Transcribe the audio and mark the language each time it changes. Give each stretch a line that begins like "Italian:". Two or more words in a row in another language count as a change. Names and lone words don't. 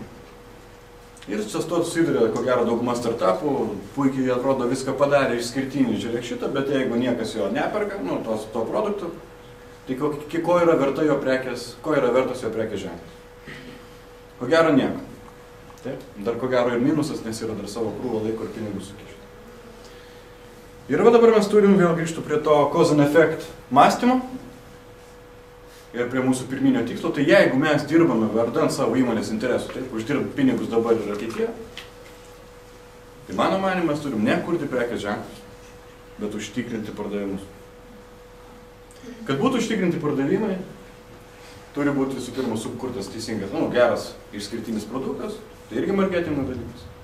Lithuanian: Ir čia susiduria, ko gero, dauguma startupų, puikiai atrodo viską padarė išskirtinį, žiūrėk šitą, bet jeigu niekas jo neperka, to produktų, tai ko yra verta jo prekės, ko yra vertas jo prekės ženklas? Ko gero nieko. Taip, dar ko gero ir minusas, nes yra dar savo krūvą laiko ir pinigų sukišti. Ir dabar mes turim vėl grįžtų prie to
English: cause and effect
Lithuanian: mąstymo ir prie mūsų pirminio tikslo. Tai jeigu mes dirbame vardan savo įmonės interesų, taip, uždirbt pinigus dabar ir ateityje, tai mano manymu mes turim ne kurti prekės ženklus, bet užtikrinti pardavimus. Kad būtų užtikrinti pardavimai, turi būti visų pirma sukurtas teisingas, geras išskirtinis produktas, tai irgi marketingo dalykas.